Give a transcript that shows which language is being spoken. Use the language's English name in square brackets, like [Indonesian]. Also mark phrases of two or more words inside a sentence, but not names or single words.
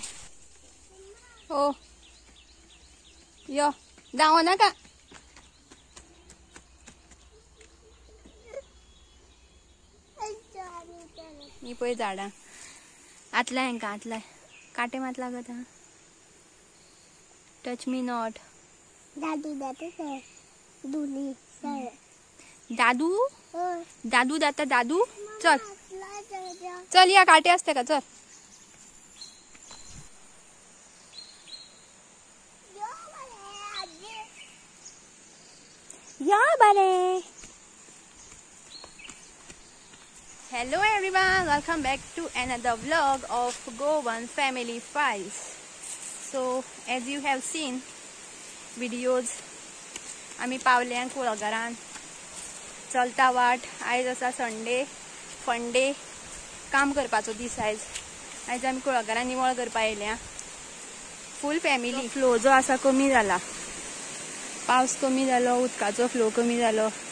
[Konkani] हो यो धांवो नाका. ही पळय झाडां. आतलाय हांकां आतलाय. काटे मात लागत हा. [English] touch me not. [Konkani] दादू दादू दाता दादू. चल चल या काटे असते का. चल या बारे. [English] Hello everyone, welcome back to another vlog of Goan Family Files. So as you have seen videos, [Konkani] आमी पावल्या कुळागरान. चलता वाट. आयज आसा संडे, फंडे. काम करपाचो दीस आयज. आयज आमी कुळागरान निवळ करपा येयल्या [English] full family. [Konkani] फ्लो जो आसा कमी जाला. पावस कमी जालो, उदकाचो फ्लो कमी जालो.